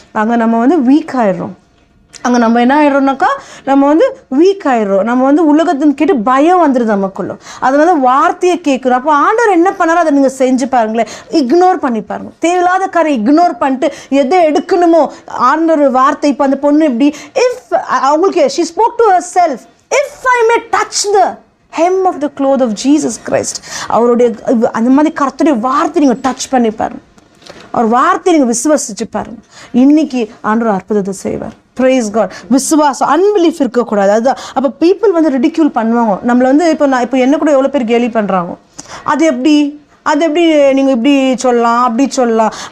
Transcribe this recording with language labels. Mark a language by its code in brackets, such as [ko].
[ta] அங்கே நம்ம வீக் ஆயிடுறோம். அங்கே நம்ம என்ன ஆயிடுறோம்னாக்கா, நம்ம வீக் ஆயிடுறோம். நம்ம உலகத்தின் கேட்டு பயம் வந்துடுது நமக்குள்ள. அதனால வார்த்தையை கேட்குறோம். அப்போ ஆண்டவர் என்ன பண்ணாரோ அதை நீங்கள் செஞ்சு பாருங்களேன். இக்னோர் பண்ணி பாருங்க. தேவையில்லாத காரியம் இக்னோர் பண்ணிட்டு எதை எடுக்கணுமோ ஆண்டவர் வார்த்தை. இப்போ அந்த பொண்ணு இப்படி அவங்களுக்கு [en] she spoke to herself, if I may touch the hem of the cloth of Jesus Christ. [ta] அவருடைய அந்த மாதிரி கர்த்தருடைய வார்த்தை நீங்கள் டச் பண்ணி பாருங்க. அவர் வார்த்தை நீங்கள் விசுவாசிச்சு பாருங்க. இன்னைக்கு ஆண்டவர் அற்புதத்தை செய்வார். Price God. விசுவாசம், அன்பிலீஃப் இருக்கக்கூடாது. அதுதான். அப்போ பீப்புள் ரிடிக்யூல் பண்ணுவாங்க நம்மளை. இப்போ என்ன கூட எவ்வளோ பேர் கேலி பண்ணுறாங்க. அது எப்படி நீங்கள் இப்படி சொல்லலாம், அப்படி சொல்லலாம்.